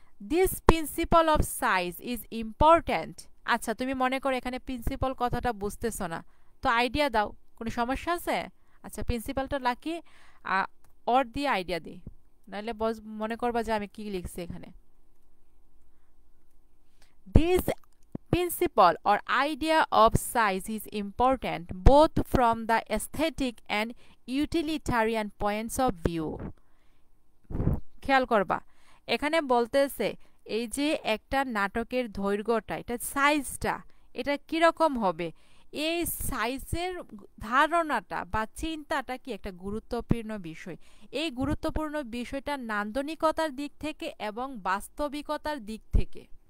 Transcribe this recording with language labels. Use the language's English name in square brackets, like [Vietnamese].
[English] This principle of size is important. [Bangla] আচ্ছা, তুমি মনে করো এখানে প্রিন্সিপাল কথাটা বুঝতেছো না, তো আইডিয়া দাও, কোনো সমস্যা আছে? আচ্ছা, প্রিন্সিপালটা লাকি অর দিয়ে আইডিয়া দিই, নাহলে মনে করবা যে আমি কি লিখছি এখানে। [English] This principle or idea of size is important both from the aesthetic and utilitarian points of view. [Bangla] খেয়াল করবা, এখানে বলতেছে এই যে একটা নাটকের দৈর্ঘ্যটা, এটা সাইজটা, এটা কিরকম হবে, এই সাইজের ধারণাটা বা চিন্তাটা কি একটা গুরুত্বপূর্ণ বিষয়। এই গুরুত্বপূর্ণ বিষয়টা নান্দনিকতার দিক থেকে এবং বাস্তবিকতার দিক থেকে।